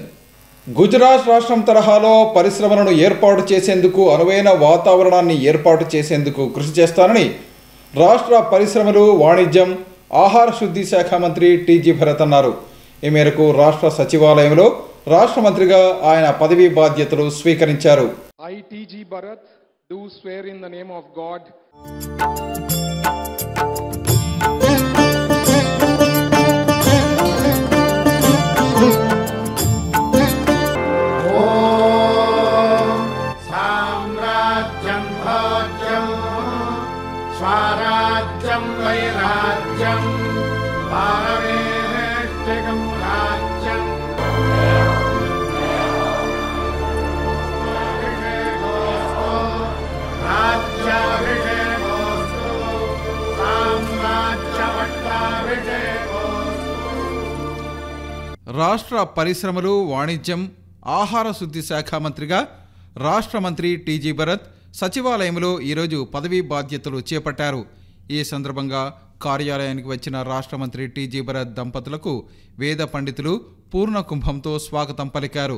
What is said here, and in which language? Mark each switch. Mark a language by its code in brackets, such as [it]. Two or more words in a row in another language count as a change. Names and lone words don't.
[te] గుజరాత్ రాష్ట్రం తరహాలో పరిశ్రమలను ఏర్పాటు చేసేందుకు అనువైన వాతావరణాన్ని ఏర్పాటు చేసేందుకు కృషి చేస్తానని రాష్ట్ర పరిశ్రమలు, వాణిజ్యం, ఆహార శుద్ధి శాఖ మంత్రి టీజీ భరత్ అన్నారు. ఈ మేరకు రాష్ట్ర సచివాలయంలో రాష్ట్ర మంత్రిగా ఆయన పదవీ బాధ్యతలు స్వీకరించారు. [en] I, T.G. Bharat, do swear in the name of God. [sa] साम्राज्यं भोज्यं स्वराज्यं वैराज्यं पारमेष्टिकं राज्यं राज्याभिषेकोऽस्तु साम्राज्यपट्टाभिषेकोऽस्तु. [te] రాష్ట్ర పరిశ్రమలు, వాణిజ్యం, ఆహార శుద్ధి శాఖ మంత్రిగా రాష్ట్ర మంత్రి టీజీ భరత్ సచివాలయంలో ఈరోజు పదవీ బాధ్యతలు చేపట్టారు. ఈ సందర్భంగా కార్యాలయానికి వచ్చిన రాష్ట్ర మంత్రి టీజీ భరత్ దంపతులకు వేద పండితులు పూర్ణ కుంభంతో స్వాగతం పలికారు.